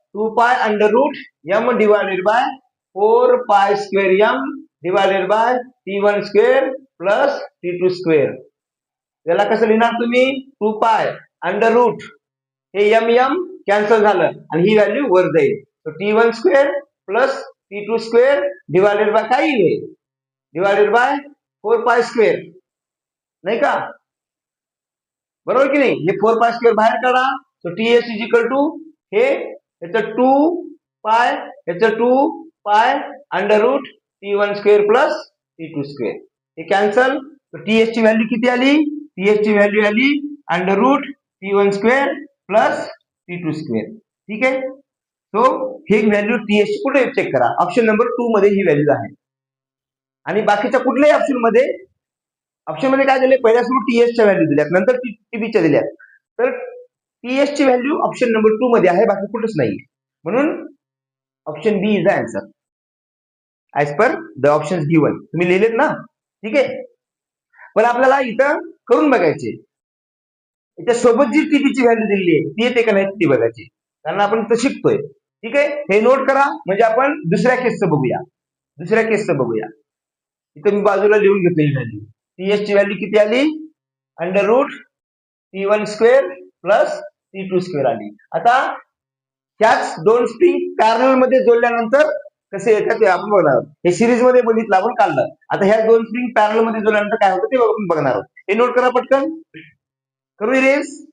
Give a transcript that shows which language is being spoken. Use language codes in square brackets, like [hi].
[mr] 2 pi under route M divided by 4 pi square M divided by T1 square plus T2 square. याला कसं लिहिणार तुम्ही? 2 pi under route, हे M M cancel झालं आणि ही value वर जाईल. तर T1 square plus T2 square divided by काय येईल? डिवायडेड बाय 4 पाय स्क्वेअर, नाही का? बरोबर की नाही? हे 4 पाय स्क्वेअर बाहेर काढा. तर टीएस इज इक्वल टू हे याचं 2 पाय, याचं 2 pi under route T1 square plus T2 square, हे कॅन्सल. तर टीएस ची व्हॅल्यू किती आली? टीएस ची व्हॅल्यू आली under route T1 square plus T2 square. ठीक आहे. सो हे व्हॅल्यू टीएस ची कुठे चेक करा? ऑप्शन नंबर 2 मध्ये ही व्हॅल्यू आहे. आणि बाकीच्या कुठल्याही ऑप्शन मध्ये काय दिले? पहिल्या सुरू टीएसच्या व्हॅल्यू दिल्यात, नंतर टीबीच्या दिल्यात. तर टीएस ची व्हॅल्यू ऑप्शन नंबर 2 मध्ये आहे, बाकी कुठेच नाही. [en] म्हणून option B is the answer as per the option given. [mr] तुम्ही लिहिलेत ना? ठीक आहे. पण आपल्याला इथं करून बघायचे, याच्या सोबत जी टीबीची व्हॅल्यू दिलेली आहे ती येते का नाही ती बघायची, कारण आपण इथं शिकतोय. ठीक आहे. हे नोट करा, म्हणजे आपण दुसऱ्या केसचं बघूया. इथं मी बाजूला लिहून घेतलेली व्हॅल्यू. टीएस ची व्हॅल्यू किती आली? Under route T1 square plus T2 square आली. आता ह्याच दोन स्ट्रिंग पॅरलल मध्ये जोडल्यानंतर कसे येतात ते आपण बघणार आहोत. हे सिरीज मध्ये बघितलं आपण, काढलं. आता ह्या दोन स्ट्रिंग पॅरलल मध्ये जोडल्यानंतर काय होतं ते आपण बघणार आहोत. हे नोट करा पटकन. करू इरेज.